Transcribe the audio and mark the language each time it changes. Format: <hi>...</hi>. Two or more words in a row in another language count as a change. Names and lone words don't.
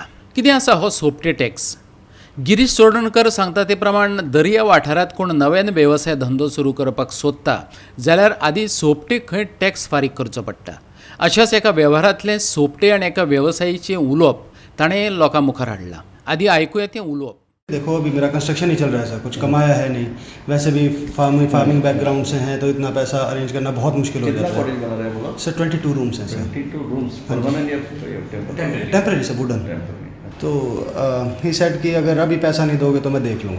<kok>कितें आसा हो सोपटे टॅक्स? गिरीश चोडणकर सांगता ते प्रमाण दर्या वाठारात कोण नव्यान वेवसाय धंदो सुरू करपाक सोदता जाल्यार आदी सोपटे खंय टॅक्स फारीक करचो पडटा. अशाच एका वेव्हारांतलें सोपटे आनी एका वेवसायीचें उलोवप ताणें लोकां मुखार हाडलां. आदी आयकुया तें उलोवप.</kok> <hi>देखो अभी मेरा कंस्ट्रक्शन ही चल रहा है सर, कुछ कमाया है नहीं, वैसे भी</hi> <en>farming background</en> <hi>से हैं तो इतना पैसा अरेंज करना बहुत मुश्किल हो जाता है. कॉटेज बना रहे हैं बोला सर 22 रूम्स हैं सर.</hi> <en>22 rooms permanent</en> <hi>या</hi> <en>temporary? temporary sir, wooden.</en> <hi>तो</hi> <en>he said</en> <hi>कि अगर अभी पैसा नहीं दोगे तो मैं देख लूँगा.</hi>